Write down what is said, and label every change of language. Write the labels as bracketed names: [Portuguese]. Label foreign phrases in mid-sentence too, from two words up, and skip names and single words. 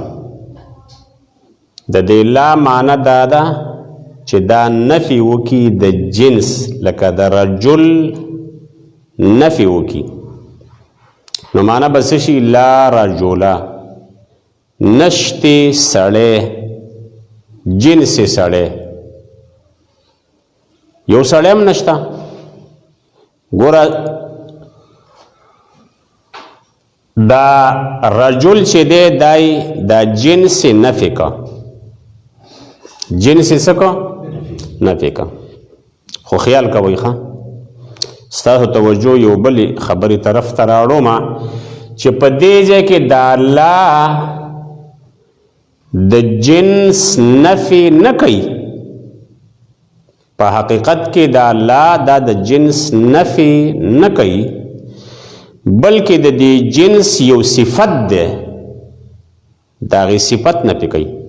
[Pashto] د دې لا معنی دا ده چې دا نفی وکي د جنس، لکه د رجل نفی وکي نو معنی بس شي [Arabic] لا رجولا، [Pashto] نشتی سړی، جنس سړی، یو سړی هم نشتا. ګوره دا رجل چې دی دای دا جنس نفی کا، جنس سکا نفی کا. خو خیال کوي ښه ستاسو توجه یو بل خبرې طرف ته راوړو ما چې په دې ځای کې دا لا د جنس نفی نه کوي. په حقیقت کې دا لا دا د جنس نفی نه کوي بلکې د دې جنس یو صفت ده، دا غي صفت نفی کوي.